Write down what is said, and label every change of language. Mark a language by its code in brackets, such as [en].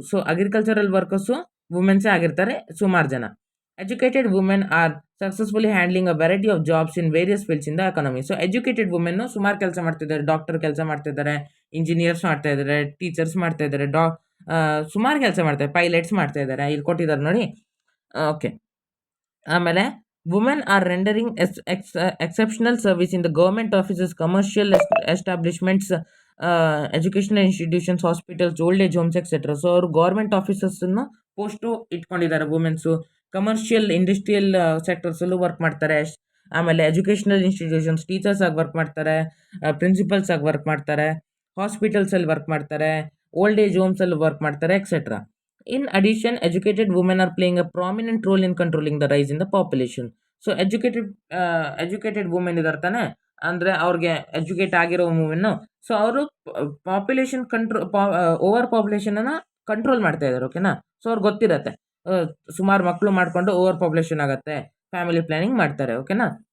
[kn] So agricultural workers ವುಮೆನ್ಸೇ ಆಗಿರ್ತಾರೆ ಸುಮಾರು ಜನ. [en] Educated women are successfully handling a variety of jobs in various fields in the economy. [kn] So educated women ಸುಮಾರು ಕೆಲಸ ಮಾಡ್ತಿದ್ದಾರೆ. Doctor ಕೆಲಸ ಮಾಡ್ತಿದ್ದಾರೆ, ಇಂಜಿನಿಯರ್ಸ್ ಮಾಡ್ತಾ ಇದ್ದಾರೆ, ಟೀಚರ್ಸ್ ಮಾಡ್ತಾ ಇದ್ದಾರೆ, ಸುಮಾರು ಕೆಲಸ ಮಾಡ್ತಾರೆ, ಪೈಲಟ್ಸ್ ಮಾಡ್ತಾ ಇದ್ದಾರೆ. ಇಲ್ಲಿ ಕೊಟ್ಟಿದ್ದಾರೆ ನೋಡಿ, ಓಕೆ. ಆಮೇಲೆ [en] women are rendering exceptional service in the government offices, commercial establishments, educational institutions, hospitals, old age homes, etc. [kn] So ಅವರು ಗೌರ್ಮೆಂಟ್ ಆಫೀಸಸ್ಸನ್ನು ಪೋಸ್ಟು ಇಟ್ಕೊಂಡಿದ್ದಾರೆ ವುಮೆನ್ಸು. ಕಮರ್ಷಿಯಲ್ ಇಂಡಸ್ಟ್ರಿಯಲ್ ಸೆಕ್ಟರ್ಸಲ್ಲೂ ವರ್ಕ್ ಮಾಡ್ತಾರೆ. ಆಮೇಲೆ ಎಜುಕೇಷನಲ್ ಇನ್ಸ್ಟಿಟ್ಯೂಷನ್ಸ್ ಟೀಚರ್ಸ್ ಆಗಿ ವರ್ಕ್ ಮಾಡ್ತಾರೆ, ಪ್ರಿನ್ಸಿಪಲ್ಸ್ ಆಗಿ work ಮಾಡ್ತಾರೆ, ಹಾಸ್ಪಿಟಲ್ಸಲ್ಲಿ work ಮಾಡ್ತಾರೆ, old age ಹೋಮ್ಸಲ್ಲಿ work ಮಾಡ್ತಾರೆ, etcetera. [en] In addition, educated women are playing a prominent role in controlling the rise in the population. [kn] So educated women ಇದ್ದಾರೆ ತಾನೆ, ಅಂದರೆ ಅವ್ರಿಗೆ ಎಜುಕೇಟ್ ಆಗಿರೋ ವುಮೆನ್ನು. ಸೊ ಅವರು ಪಾಪ್ಯುಲೇಷನ್ ಓವರ್ ಪಾಪ್ಯುಲೇಷನನ್ನು ಕಂಟ್ರೋಲ್ ಮಾಡ್ತಾ ಇದ್ದಾರೆ, ಓಕೆನಾ. ಸೊ ಅವ್ರಿಗೆ ಗೊತ್ತಿರತ್ತೆ, ಸುಮಾರು ಮಕ್ಕಳು ಮಾಡಿಕೊಂಡು ಓವರ್ ಪಾಪ್ಯುಲೇಷನ್ ಆಗುತ್ತೆ, ಫ್ಯಾಮಿಲಿ ಪ್ಲ್ಯಾನಿಂಗ್ ಮಾಡ್ತಾರೆ, ಓಕೆನಾ.